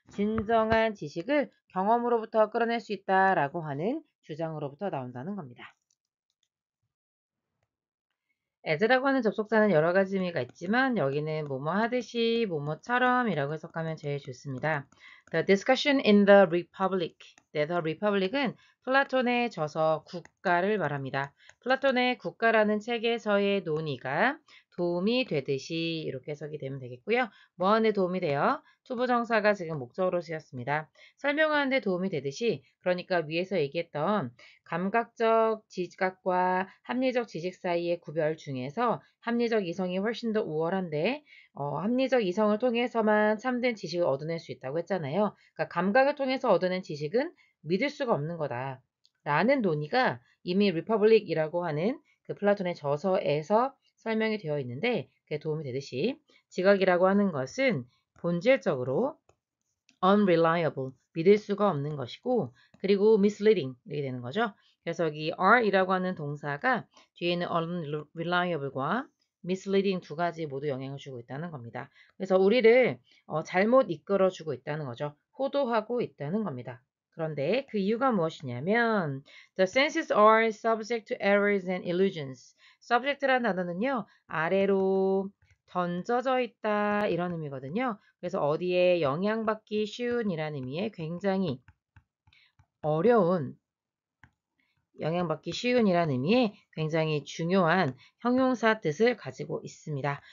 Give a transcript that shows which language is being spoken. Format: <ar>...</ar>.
<ko>진정한 지식을 경험으로부터 끌어낼 수 있다라고 하는 주장으로부터 나온다는 겁니다. as라고 하는 접속사는 여러 가지 의미가 있지만 여기는 뭐뭐 하듯이 뭐뭐처럼이라고 해석하면 제일 좋습니다.</ko> <en>The discussion in the Republic.</en> <ko>네, The Republic은 플라톤의 저서 국가를 말합니다. 플라톤의 국가라는 책에서의 논의가 도움이 되듯이 이렇게 해석이 되면 되겠고요. 뭐하는 데 도움이 돼요? 투부정사가 지금 목적으로 쓰였습니다. 설명하는 데 도움이 되듯이 그러니까 위에서 얘기했던 감각적 지각과 합리적 지식 사이의 구별 중에서 합리적 이성이 훨씬 더 우월한데 합리적 이성을 통해서만 참된 지식을 얻어낼 수 있다고 했잖아요. 그러니까 감각을 통해서 얻어낸 지식은 믿을 수가 없는 거다. 라는 논의가 이미 리퍼블릭이라고 하는 그 플라톤의 저서에서 설명이 되어 있는데 그게 도움이 되듯이 지각이라고 하는 것은 본질적으로 unreliable, 믿을 수가 없는 것이고 그리고 misleading 이렇게 되는 거죠. 그래서 여기 are이라고 하는 동사가 뒤에는 unreliable과 misleading 두 가지 모두 영향을 주고 있다는 겁니다. 그래서 우리를 잘못 이끌어주고 있다는 거죠. 호도하고 있다는 겁니다. 그런데 그 이유가 무엇이냐면</ko> <en>the senses are subject to errors and illusions.</en> <ko>subject라는 단어는요. 아래로 던져져 있다 이런 의미거든요. 그래서 어디에 영향받기 쉬운이라는 의미의 굉장히 어려운 영향받기 쉬운이라는 의미의 굉장히 중요한 형용사 뜻을 가지고 있습니다.</ko>